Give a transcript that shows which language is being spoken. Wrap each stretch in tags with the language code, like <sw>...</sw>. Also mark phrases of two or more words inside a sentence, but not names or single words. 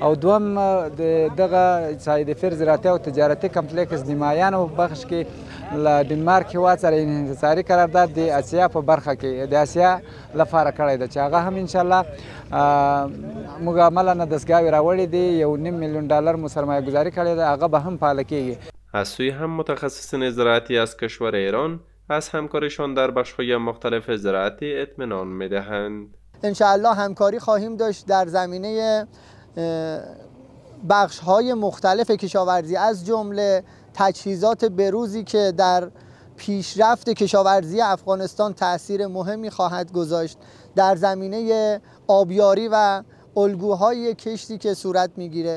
<ps>او دوم دغه سایډ زراعتي او تجارتي کمپلیکس د مایانو بخش کې له ډنمارک هېواد سره انحصاري قرارداد د اسیا په برخه کې د اسیا لپاره کړی ده چې هغه هم انشاءالله موږ عملاً دستګاوې راوړې دي، $1.5 میلیون مو سرمایه گذاري کړې ده، هغه به هم فعاله کیږي.</ps> <fa>از سوی هم متخصصین زراعتی از کشور ایران از همکاریشان در بخش‌های مختلف زراعتی اطمینان می‌دهند. انشاءالله همکاری خواهیم داشت در زمینه بخش‌های مختلف کشاورزی، از جمله تجهیزات بروزی که در پیشرفت کشاورزی افغانستان تأثیر مهمی خواهد گذاشت، در زمینه آبیاری و الگوهای کشتی که صورت میگیره.</fa>